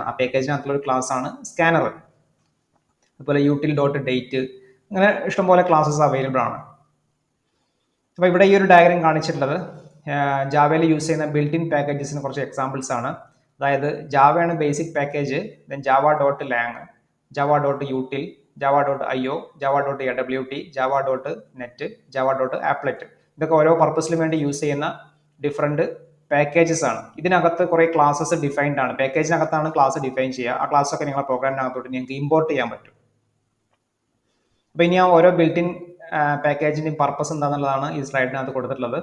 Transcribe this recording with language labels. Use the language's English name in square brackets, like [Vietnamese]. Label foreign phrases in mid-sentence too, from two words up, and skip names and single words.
[Malayalam] ആ പാക്കേജിനകത്തുള്ള ഒരു ക്ലാസ് ആണ് സ്കാനർ. അതുപോലെ util.date, അങ്ങനെ ഇഷ്ടംപോലെ ക്ലാസ്സസ് അവൈലബിൾ ആണ്. അപ്പോൾ ഇവിടെ ഈ ഒരു ഡയഗ്രം കാണിച്ചിട്ടുള്ളത് ജാവയിൽ യൂസ് ചെയ്യുന്ന [English] built in packages [Malayalam] കുറച്ച് എക്സാമ്പിൾസ് ആണ്. അതായത് ജാവയാണ് [English] basic package, [Malayalam] ദെൻ java.lang, java.util, java.io, java.awt, java.net, java.applet. ഇതൊക്കെ ഓരോ പർപ്പസിന് വേണ്ടി യൂസ് ചെയ്യുന്ന [English] different packages [Malayalam] ആണ്. ഇതിനകത്ത് കുറേ [English] classes defined [Malayalam] ആണ്. പാക്കേജിനകത്താണ് ക്ലാസ് ഡിഫൈൻ ചെയ്യുക. ആ ക്ലാസ് ഒക്കെ നിങ്ങളുടെ പ്രോഗ്രാമിനകത്തോട്ട് നിങ്ങൾക്ക് ഇമ്പോർട്ട് ചെയ്യാൻ പറ്റും. അപ്പോൾ ഇനി ആ ഓരോ [English] built in package [Malayalam] പർപ്പസ് എന്താണെന്നുള്ളതാണ് ഈ സ്ലൈഡിനകത്ത് കൊടുത്തിട്ടുള്ളത്.